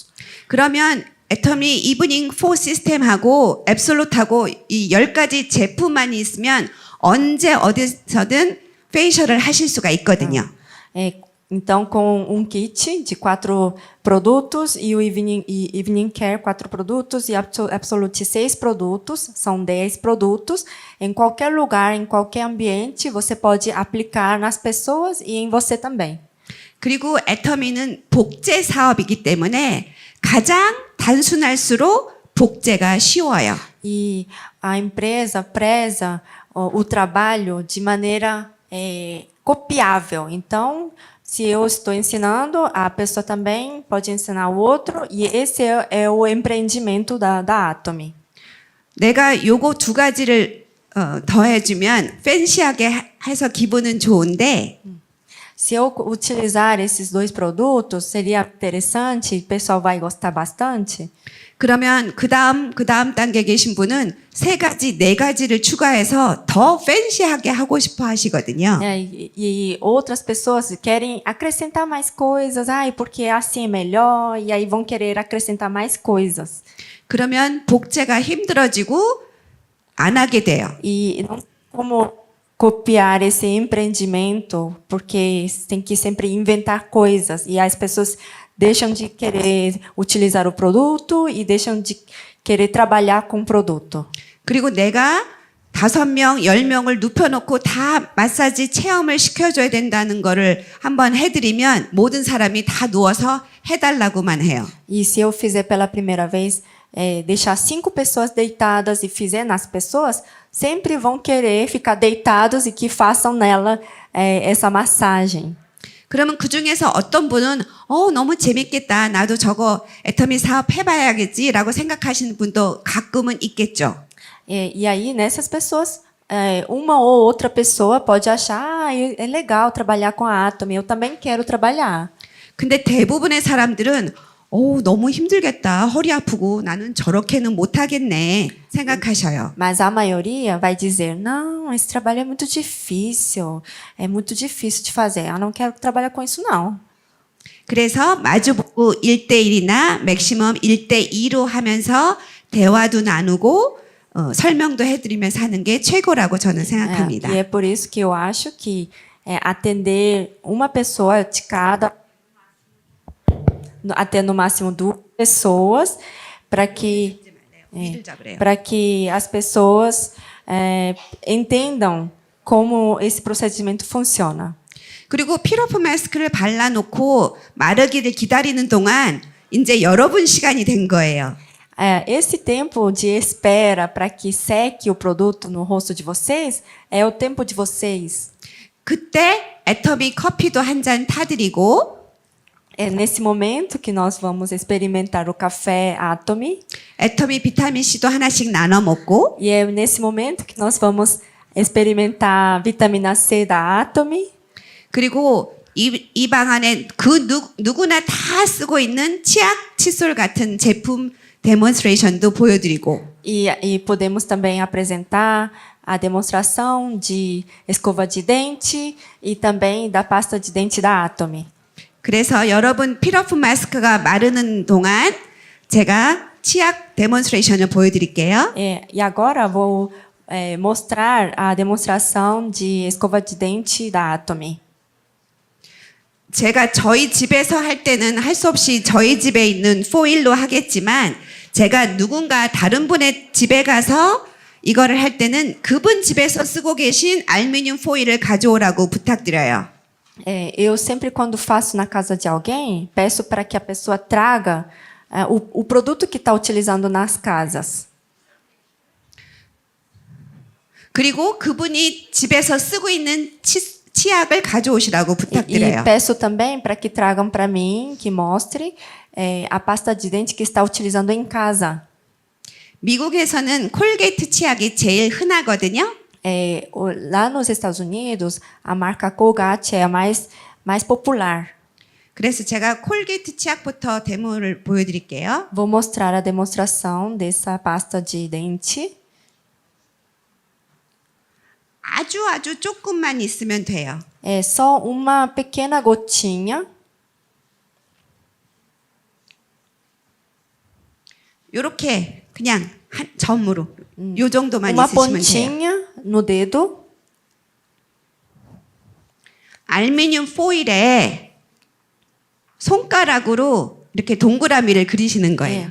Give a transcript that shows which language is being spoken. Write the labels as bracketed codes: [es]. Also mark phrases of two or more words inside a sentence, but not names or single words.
[ko] 그러면 애터미 이브닝 4 시스템하고 앱솔루트하고 이 10가지 제품만 있으면 언제 어디서든 페이셜을 하실 수가 있거든요. [pt] Então, com um kit de 4 produtos e o Evening Care 4 produtos e Absolute 6 produtos, são 10 produtos, em qualquer lugar, em qualquer ambiente, você pode aplicar nas pessoas e em você também. [ko] 그리고 애터미는 복제 사업이기 때문에 가장 단순할수록 복제가 쉬워요. [pt] E a empresa preza o trabalho de maneira copiável. Então, se eu estou ensinando, a pessoa também pode ensinar o outro, e esse é o empreendimento da Atomy. [ko] 내가 요거 두 가지를 더해주면 팬시하게 해서 기분은 좋은데 [pt] Se eu utilizar esses 2 produtos, seria interessante, o pessoal vai gostar bastante. [ko] 그러면 그 다음 단계 계신 분은 3가지, 4가지를 추가해서 더 팬시하게 하고 싶어 하시거든요. [pt] E outras pessoas querem acrescentar mais coisas, porque assim é melhor, e aí vão querer acrescentar mais coisas. [ko] 그러면 복제가 힘들어지고 안 하게 돼요. [pt] E não como copiar esse empreendimento, porque tem que sempre inventar coisas, e as pessoas deixam de querer utilizar o produto e deixam de querer trabalhar com o produto. [ko] 그리고 내가 5명, 10명을 눕혀놓고 다 마사지 체험을 시켜줘야 된다는 거를 한번 해드리면 모든 사람이 다 누워서 해달라고만 해요. [pt] E se eu fizer pela primeira vez, deixar 5 pessoas deitadas e fizer nas pessoas, sempre vão querer ficar deitados e que façam nela essa massagem. [ko] 그러면 그 중에서 어떤 분은 너무 재밌겠다. 나도 저거 애터미 사업 해봐야겠지라고 생각하시는 분도 가끔은 있겠죠. [pt] E aí, nessas pessoas, uma ou outra pessoa pode achar é legal trabalhar com a Atomy, eu também quero trabalhar. [ko] 근데 대부분의 사람들은 너무 힘들겠다. 허리 아프고 나는 저렇게는 못하겠네 생각하셔요. [pt] Mas a maioria vai dizer, não, esse trabalho é muito difícil de fazer. Eu não quero trabalhar com isso, não. [ko] 그래서 마주보고 1대1이나 맥시멈 1대2로 하면서 대화도 나누고 설명도 해드리면서 하는 게 최고라고 저는 생각합니다. [pt] E é por isso que eu acho que atender uma pessoa de cada, até no máximo 2 pessoas, para que as pessoas entendam como esse procedimento funciona. [ko] 그리고 필러프 마스크를 발라놓고 마르기를 기다리는 동안 이제 여러분 시간이 된 거예요. [pt] Esse tempo de espera para que seque o produto no rosto de vocês é o tempo de vocês. [ko] 그때 애터미 커피도 한 잔 타드리고 [pt] É nesse momento que nós vamos experimentar o café Atomy. [ko] 애터미 비타민 C도 하나씩 나눠 먹고 [pt] E é nesse momento que nós vamos experimentar a vitamina C da Atomy. [ko] 그리고 이 방 안에 그 누구나 다 쓰고 있는 치약 칫솔 같은 제품 데몬스트레이션도 보여드리고 [pt] E podemos também apresentar a demonstração de escova de dente e também da pasta de dente da Atomy. [ko] 그래서 여러분 필러프 마스크가 마르는 동안 제가 치약 데몬스트레이션을 보여드릴게요. [pt] E agora vou mostrar a demonstração de escova de dente da Atomy. [ko] 제가 저희 집에서 할 때는 할 수 없이 저희 집에 있는 포일로 하겠지만 제가 누군가 다른 분의 집에 가서 이거를 할 때는 그분 집에서 쓰고 계신 알루미늄 포일을 가져오라고 부탁드려요. [pt] Eu sempre, quando faço na casa de alguém, peço para que a pessoa traga o produto que está utilizando nas casas. [ko] 그리고 그분이 집에서 쓰고 있는 치약을 가져오시라고 [pt] E [ko] 부탁드려요. [pt] peço também para que tragam para mim, que mostre a pasta de dente que está utilizando em casa. [ko] 미국에서는 콜게이트 치약이 제일 흔하거든요. [pt] Lá nos Estados Unidos, a marca Colgate é a mais popular. [ko] 그래서 제가 콜게이트 치약부터 데모를 보여드릴게요. [pt] Vou mostrar a demonstração dessa pasta de dente. [ko] 아주 조금만 있으면 돼요. [pt] É só uma pequena gotinha. [ko] 요렇게 그냥 한 점으로 요 정도만 [pt] Uma [ko] 있으시면 돼요. [pt] pontinha no dedo. [ko] 알루미늄 포일에 손가락으로 이렇게 동그라미를 그리시는 거예요.